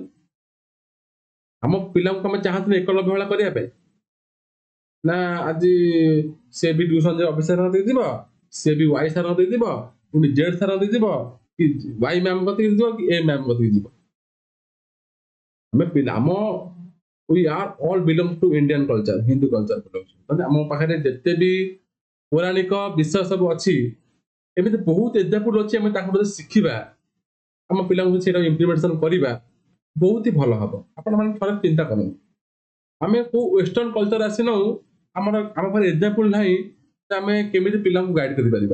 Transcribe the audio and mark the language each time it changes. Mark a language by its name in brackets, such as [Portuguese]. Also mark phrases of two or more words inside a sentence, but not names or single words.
[Odia] ଆମ ପିଲାଙ୍କୁ ଆମେ ଚାହାନ୍ତି ଏକଲବ୍ୟ ଭଳିଆ କରିବା ପାଇଁ, ନା ଆଜି ସେ ବି ଟ୍ୟୁସନ ଯେ ଅଫିସର ଦେଇଯିବ, ସେ ବି ୱାଇ ସାର ଦେଇଯିବ, ପୁଣି ଜେଡ୍ ସାର ଦେଇଯିବ, କି ୱାଇ ମ୍ୟାମ କତିକି ଯିବ, କି ଏ ମ୍ୟାମ କତିକି ଯିବ। ଆମେ ପିଲା ଆମ [English] we are all belong to Indian culture, Hindu culture belongs, [Odia] ମାନେ ଆମ ପାଖରେ ଯେତେ ବି ପୌରାଣିକ ବିଷୟ ସବୁ ଅଛି, ଏମିତି ବହୁତ ଏକ୍ସାମ୍ପଲ ଅଛି, ଆମେ ତାଙ୍କୁ ଯଦି ଶିଖିବା, ଆମ ପିଲାଙ୍କୁ ସେଇଟା ଇମ୍ପ୍ଲିମେଣ୍ଟେସନ କରିବା, ବହୁତ ହି ଭଲ ହବ। ଆପଣ ମାନେ ଥରେ ଚିନ୍ତା କରନ୍ତୁ, ଆମେ କୋଉ [English] western culture [Odia] ଆସିନାଉ, ଆମ ପାଖରେ ଏକ୍ସାମ୍ପଲ ନାହିଁ ଯେ ଆମେ କେମିତି ପିଲାଙ୍କୁ ଗାଇଡ କରିପାରିବା।